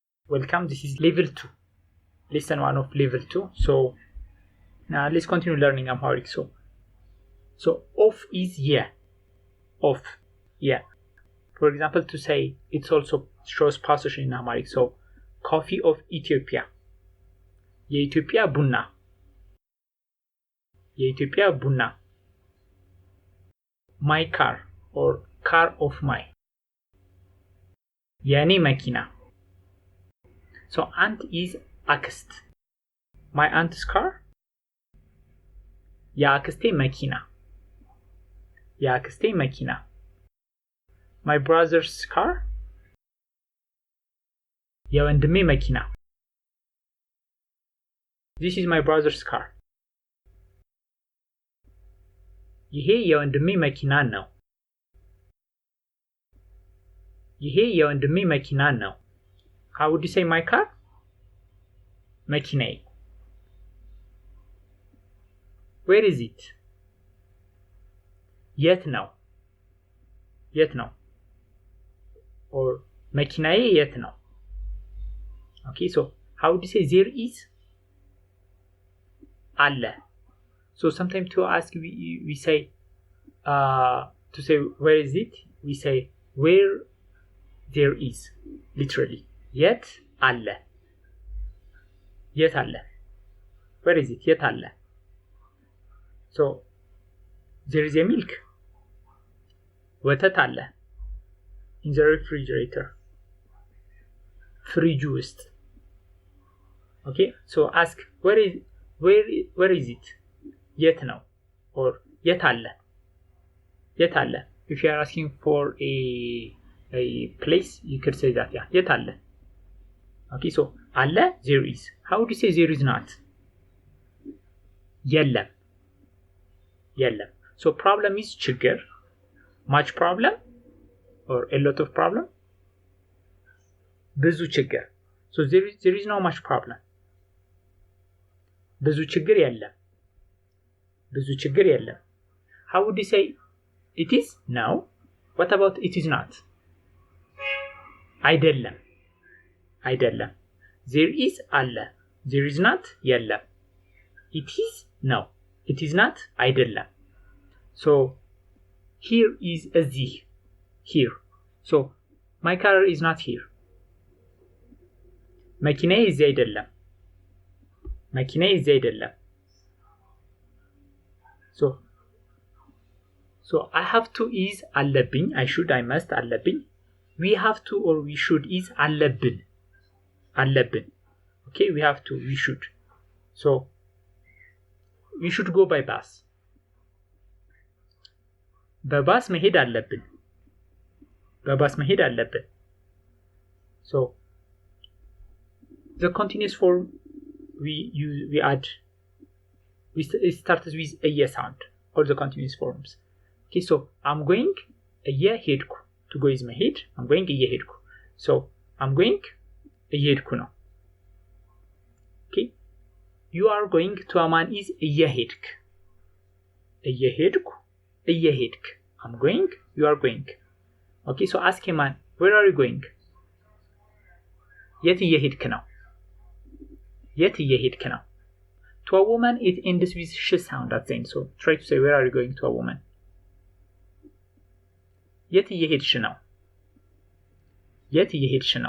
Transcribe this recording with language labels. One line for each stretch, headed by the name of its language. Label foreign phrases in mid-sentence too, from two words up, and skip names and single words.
English: welcome. This is level 2. Lesson 1 of level 2. So now let's continue learning Amharic. So off is yeah. Off. Yeah. For example, to say it also shows possession in Amharic. So coffee of Ethiopia.
Amharic: የኢትዮጵያ ቡና. የኢትዮጵያ ቡና.
English: My car or car of my.
Amharic: የኔ መኪና.
English: So aunt is አክስት. My aunt's car.
Amharic: የአክስቴ መኪና. የአክስቴ መኪና.
English: My brother's car.
Amharic: የወንድሜ መኪና.
English: This is my brother's car.
Amharic: ይሄ የወንድሜ መኪና ነው. ይሄ የወንድሜ መኪና ነው.
English: How would you say my car? መኪናዬ. Where is it?
Amharic: የት ነው? የት ነው? Or መኪናዬ የት ነው?
English: Okay, so how would you say there is?
Amharic: አለ.
English: So sometimes to ask we say to say where is it? We say where there is. Literally.
Amharic: የት አለ? የት አለ?
English: Where is it?
Amharic: የት አለ?
English: So there is a milk.
Amharic: ወተት አለ.
English: In the refrigerator.
Amharic: ፍሪጅ ውስጥ.
English: Okay, so ask where is it?
Amharic: የት ነው? Or የት አለ? የት አለ?
English: If you are asking for a place, you could say that, yeah.
Amharic: የት አለ?
English: Okay, so
Amharic: አለ,
English: there is. How would you say there is not?
Amharic: የለም. የለም.
English: So problem is ችግር. Much problem or a lot of problem?
Amharic: ብዙ ችግር.
English: So there is not much problem.
Amharic: ብዙ ችግር የለም. ብዙ ችግር የለም.
English: How would you say it is? No. What about it is not?
Amharic: አይደለም. አይደለም.
English: There is አለ. There is not የለም. It is? No. It is not አይደለም. So here is እዚህ. Here. So my car is not here.
Amharic: መኪናዬ እዚህ አይደለም. መኪናዬ እዚህ አይደለም.
English: So I have to is አለብኝ. I should, I must አለብኝ. We have to or we should is አለብን.
Amharic: አለብን.
English: Okay, we have to, we should. So we should go by bus.
Amharic: በባስ መሄድ አለብን. በባስ መሄድ አለብን.
English: So the continuous form we add, it starts with a yes sound. All the continuous forms. Okay, so I'm going እየሄድኩ. To go is መሄድ. I'm going እየሄድኩ. So I'm going
Amharic: እየሄድኩ ነው.
English: Okay, you are going to አማን is እየሄድክ.
Amharic: እየሄድኩ. እየሄድክ.
English: I'm going, you are going. Okay, so ask a man, where are you going?
Amharic: የት እየሄድክ ነው? የት እየሄድክ ነው?
English: To a woman it ends with sh sound at the end. So try to say where are you going to a woman?
Amharic: የት እየሄድሽ ነው? የት እየሄድሽ ነው?